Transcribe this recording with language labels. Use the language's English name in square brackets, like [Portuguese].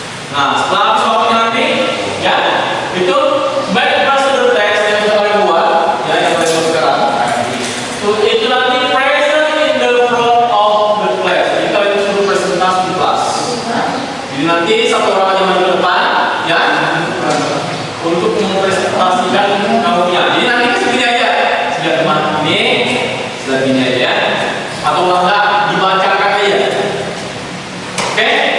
[Indonesian] Nah, setelah habis waktunya nanti, ya, itu back procedure text yang sudah kalian buat, ya, yang kalian buat sekarang. Itu nanti [English] present in the front of the class. [Indonesian] Jadi kalian suruh presentasi di kelas. Jadi nanti satu orang aja maju ke depan, ya, untuk mempresentasikan kamunya. Jadi nanti segini aja, sudah teman ini, sudah gini aja, atau enggak dibacakan aja. Oke?